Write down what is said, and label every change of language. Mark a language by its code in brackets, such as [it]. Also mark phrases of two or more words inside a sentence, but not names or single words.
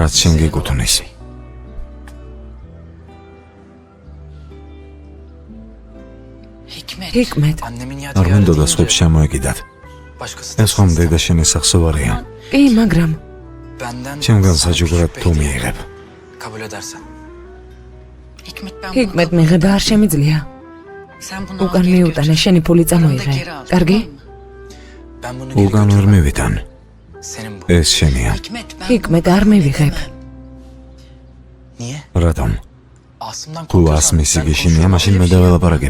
[ka] რაც შენ გეკუთვნის. ჰიკმეთ, [tr] annemin [ka] არ მინდოდა სხვებს შემოეკიდათ. [tr] başkası [ka] ეს ხომ დედა შენი სახსოვარია. კი, მაგრამ [tr] benden [ka] ჩემგან საჯუგრად თუ მიიღებ. [tr] kabul edersen. [ka] ჰიკმეთ მიღება არ შემიძლია. უკან მიუტანე, შენი ფული წამოიღე. კარგი? [tr] Ben bunu [ka] უკან ვერ მივიტან. [tr] senin bu. [ka] ეს შენია. ჰიკმეთ არ მივიღებ. [tr] Niye? [ka] რატომ? [tr] Asımdan [ka] თუ ასმის იგიშინია, მაშინ მე დაველაპარაკები.